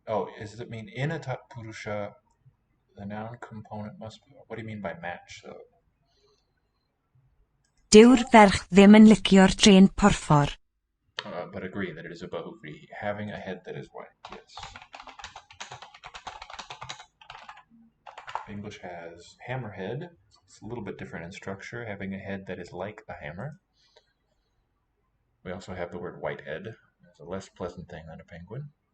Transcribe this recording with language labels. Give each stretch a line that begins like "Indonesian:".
English: Oh, does it mean in a tat purusha the noun component must be? What do you mean by match though?
Welsh: Dyw'r ferch ddim yn licio'r trên porffor.
English: But agree that it is a bahuvri, having a head that is white, yes. English has hammerhead. It's a little bit different in structure, having a head that is like a hammer. We also have the word whitehead. It's a less pleasant thing than a penguin.